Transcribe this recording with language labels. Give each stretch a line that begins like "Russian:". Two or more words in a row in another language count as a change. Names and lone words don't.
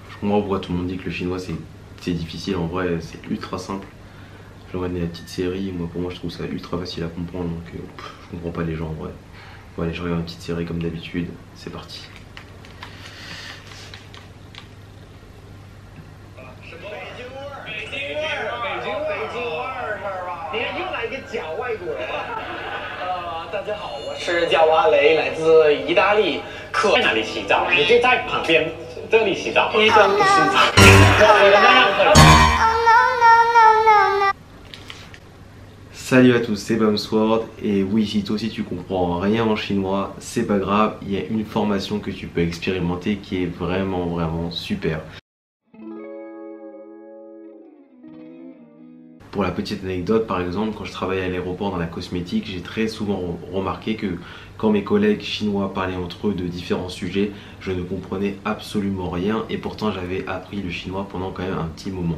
French: Moi, pourquoi tout le monde dit que le chinois c'est difficile, en vrai c'est ultra simple. J'ai regardé la petite série, moi pour moi je trouve ça ultra facile à comprendre, donc je comprends pas les gens en vrai. Bon allez, je regarde une petite série comme d'habitude, c'est parti.
Chinese: 大家好，我是叫阿雷，来自意大利。在哪里洗澡？你就在旁边这里洗澡。医生不洗澡，我那样的。
French: Salut à tous, c'est Bamsword et oui, si toi aussi tu comprends rien en chinois, c'est pas grave, il y a une formation que tu peux expérimenter qui est vraiment super. Pour la petite anecdote, par exemple, quand je travaillais à l'aéroport dans la cosmétique, j'ai très souvent remarqué que quand mes collègues chinois parlaient entre eux de différents sujets, je ne comprenais absolument rien et pourtant j'avais appris le chinois pendant quand même un petit moment.